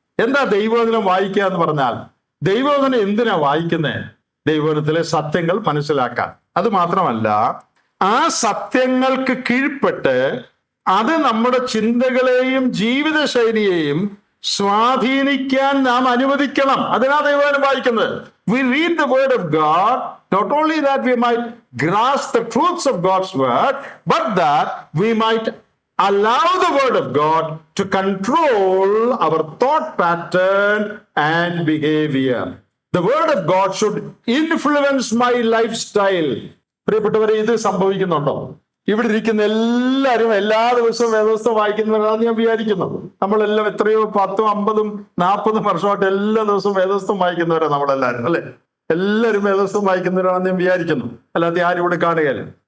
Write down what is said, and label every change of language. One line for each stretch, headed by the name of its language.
Malayalam: എന്താ ദൈവവചനം വായിക്കുക എന്ന് പറഞ്ഞാൽ? ദൈവവചനം എന്തിനാ വായിക്കുന്നത്? ദൈവവചനത്തിലെ സത്യങ്ങൾ മനസ്സിലാക്കാൻ. അത് മാത്രമല്ല, ആ സത്യങ്ങൾക്ക് കീഴ്പ്പെട്ട് അത് നമ്മുടെ ചിന്തകളെയും ജീവിതശൈലിയെയും സ്വാധീനിക്കാൻ നാം അനുവദിക്കണം. അതിനാ ദൈവവചനം വായിക്കുന്നത്.
English: We read the word of God, not only that we might grasp the truths of God's word, but that we might allow the word of God to control our thought pattern and behavior. The word of God should influence my lifestyle.
Malayalam: പ്രിയപ്പെട്ടവരെ, ഇത് സംഭവിക്കുന്നുണ്ടോ? ഇവിടെ ഇരിക്കുന്ന എല്ലാവരും എല്ലാ ദിവസവും വേദപുസ്തകം വായിക്കുന്നവരാണ് ഞാൻ വിചാരിക്കുന്നത്. നമ്മളെല്ലാം എത്രയോ 10, 50, 40 വർഷമായിട്ട് എല്ലാ ദിവസവും വേദപുസ്തകം വായിക്കുന്നവരാണ് നമ്മളെല്ലാവരും, അല്ലെ? എല്ലാവരും വേദപുസ്തകം വായിക്കുന്നവരാണെന്ന് ഞാൻ വിചാരിക്കുന്നു. അല്ലാതെ ആരും ഇവിടെ കാണുകയല്ല.